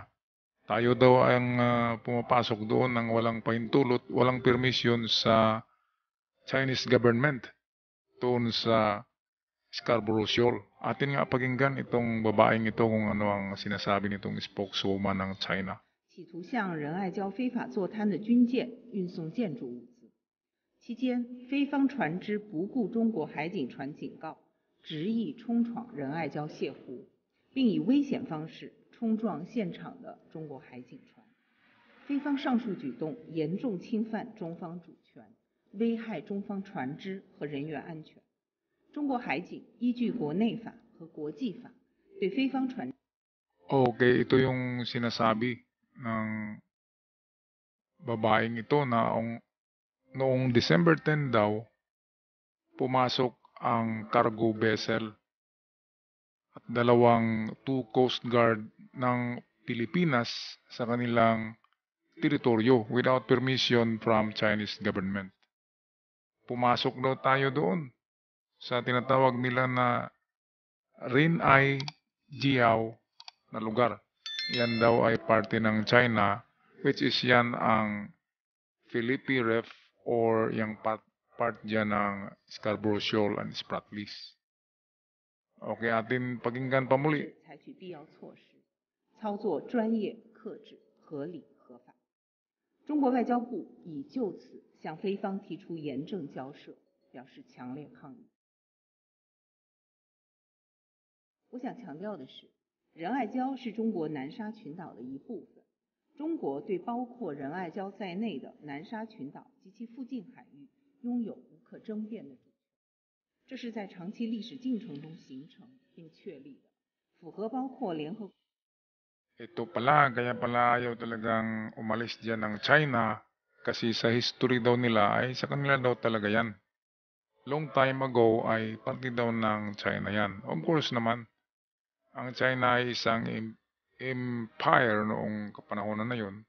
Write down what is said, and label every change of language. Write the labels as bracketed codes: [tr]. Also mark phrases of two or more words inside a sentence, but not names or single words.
[tl] Tayo daw ang pumapasok doon ng walang pahintulot, walang permission sa [en] Chinese government [tl] doon sa Scarborough Shoal. Atin nga pakinggan itong babaeng ito kung ano ang sinasabi nitong [en] spokeswoman ng China. [zh] 企图向仁爱礁非法坐滩的军舰运送建筑物资。期间，非方船只不顾中国海警船警告，执意冲闯仁爱礁泻湖，并以危险方式冲撞现场的中国海警船。非方上述举动严重侵犯中方主权，危害中方船只和人员安全。中国海警依据国内法和国际法，对非方船 [tl] Okay, ito yung sinasabi ng babaeng ito na noong December 10 daw, pumasok ang [en] cargo vessel [tl] at dalawang two Coast Guard ng Pilipinas sa kanilang teritoryo [en] without permission from Chinese government. [tl] Pumasok daw tayo doon sa tinatawag nila na Rinai Jiao na lugar. Yan daw ay parte ng China, [en] which is [tl] yan ang [en] Philippine Ref or [tl] yung part dyan ng Scarborough Shoal and Spratlys. Okay, atin pakinggan pa muli. [zh] 采取必要措施，操作专业、克制、合理、合法。中国外交部已就此向非方提出严正交涉，表示强烈抗议。我想强调的是，仁爱礁是中国南沙群岛的一部分。中国对包括仁爱礁在内的南沙群岛及其附近海域拥有无可争辩的主权，这是在长期历史进程中形成并确立的，符合包括联合。 [tl] Ito pala, kaya pala ayaw talagang umalis dyan ng China kasi sa history daw nila ay sa kanila daw talaga yan. [en] Long time ago [tl] ay parte daw ng China yan. [en] Of course [tl] naman, ang China ay isang empire noong kapanahonan na yun.